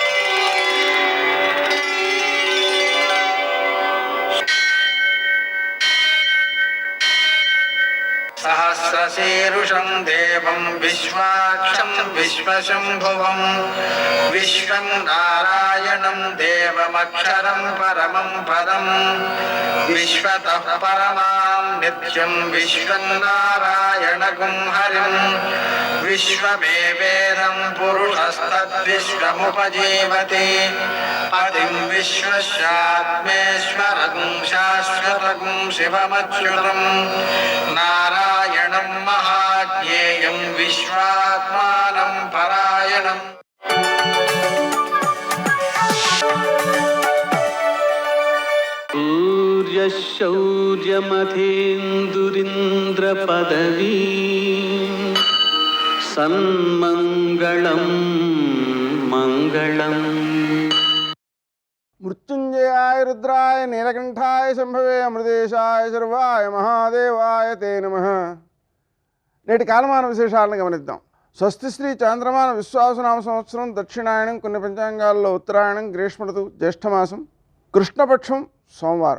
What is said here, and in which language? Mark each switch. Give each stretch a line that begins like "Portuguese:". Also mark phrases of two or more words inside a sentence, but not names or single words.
Sanskrit: సహస్రశీరుషం దేవం విశ్వాక్షం విశ్వశంభువం విశ్వం నారాయణం దేవమక్షరం పరమం పదం విశ్వతః పరమాం నిత్యం విశ్వం నారాయణగుం హరిం విశ్వమేవేదం పురుష देवस्तद्विश्वमुपजीवति पतिं विश्वस्यात्मेश्वरं शाश्वतं शिवमच्युतं नारायणं महाज्ञेयं विश्वात्मानं परायणम् शौर्यमथेन्दुरिन्द्रपदवी सन्मङ्गलं मङ्गलम् మృత్యుంజయాయ రుద్రాయ నీలకంఠాయ శంభవే అమృతేశాయ సర్వాయ మహాదేవాయ తే నమః.
Telugu: నేటి కాలమాన విశేషాలను గమనిద్దాం. స్వస్తి శ్రీ చాంద్రమాన విశ్వాసనామ సంవత్సరం దక్షిణాయనం, కొన్ని పంచాంగాల్లో ఉత్తరాయణం, గ్రీష్మ ఋతువు, జ్యేష్ఠమాసం, కృష్ణపక్షం, సోమవారం.